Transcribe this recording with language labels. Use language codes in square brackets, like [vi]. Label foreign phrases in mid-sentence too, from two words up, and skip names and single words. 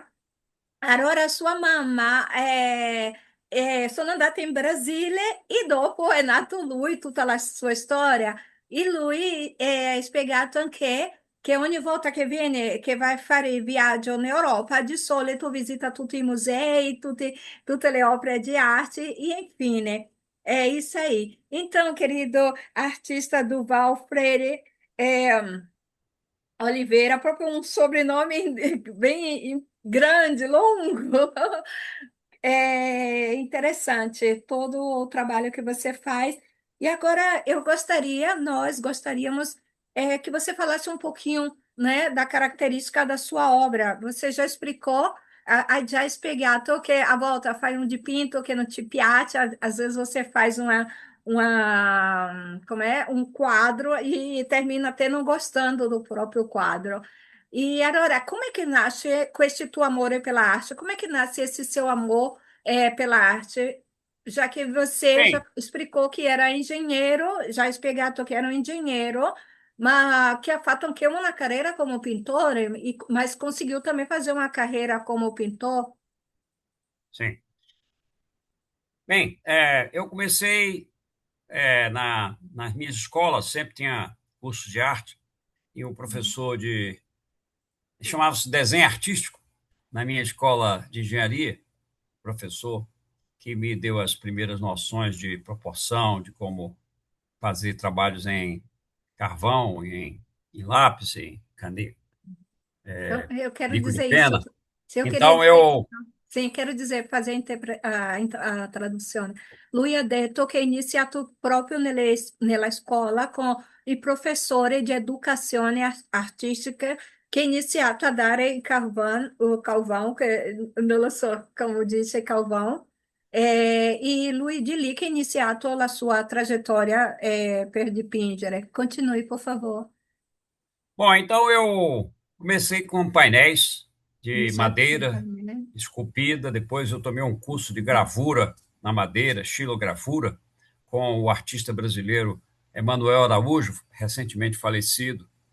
[it] Allora sua mamma sono andata in Brasile e dopo è nato lui, tutta la sua storia. E lui ha spiegato anche che ogni volta che viene, che va a fare il viaggio in Europa, di solito visita tutti i musei, tutte le opere di arte e infine [pt] é isso aí. Então, querido artista Duval Freire, Oliveira, próprio um sobrenome bem grande, longo. É interessante todo o trabalho que você faz. E agora nós gostaríamos que você falasse um pouquinho, né, da característica da sua obra. Você já explicou, [it] ha già spiegato che a volte fai un dipinto che non ti piace, [pt] às vezes você faz como é, um quadro e termina até não gostando do próprio quadro. [it] E allora, [pt] como é que nasce [it] questo tuo amore [pt] pela arte? Como é que nasce esse seu amor pela arte? Já que você já Bem, explicou que era engenheiro, já [it] spiegato che era [pt] um engenheiro, mas que [it] ha fatto anche [pt] uma carreira como pintor, mas conseguiu também fazer uma carreira como pintor. sim. Bem, eu comecei nas minhas escolas, sempre tinha cursos de arte, e o professor chamava-se desenho artístico, na minha escola de engenharia, professor que me deu as primeiras noções de proporção, de como fazer trabalhos em carvão, em lápis, em caneta, Eu quero bico de dizer isso. pena. Se eu queria Então, dizer eu. isso. Sim, quero dizer, fazer a traduzione. [it] Lui ha detto che ha iniziato proprio nella scuola con i professori di educazione artistica che ha iniziato a dare [pt] o carvão, [it] che non lo so come dice carvão, e lui di lì che ha iniziato la sua trajetória per dipingere. Continui, [pt] por favor. Bom, então eu comecei com painéis de [it] Iniziato con [pt] madeira Carmine. esculpida, depois eu tomei um curso de gravura na madeira, xilografura, com o artista brasileiro Emanuel Araújo, recentemente falecido.